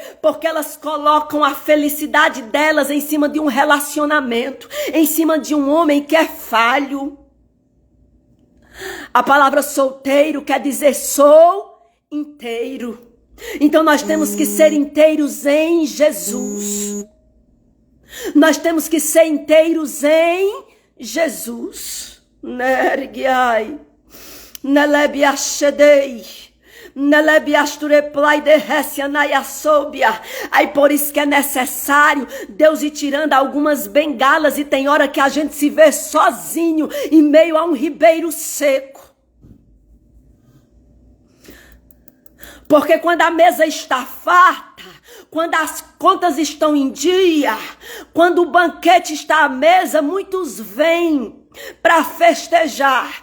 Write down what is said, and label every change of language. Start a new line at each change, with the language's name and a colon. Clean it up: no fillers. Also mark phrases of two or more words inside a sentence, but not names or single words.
Portuguese: Porque elas colocam a felicidade delas em cima de um relacionamento, em cima de um homem que é falho. A palavra solteiro quer dizer sou inteiro. Então nós temos que ser inteiros em Jesus. Nós temos que ser inteiros em Jesus. Nergiai, nelebiachedei, nelebiastureplai derrecianaiasobia. Aí por isso que é necessário Deus ir tirando algumas bengalas, e tem hora que a gente se vê sozinho em meio a um ribeiro seco. Porque quando a mesa está farta, quando as contas estão em dia, quando o banquete está à mesa, muitos vêm para festejar.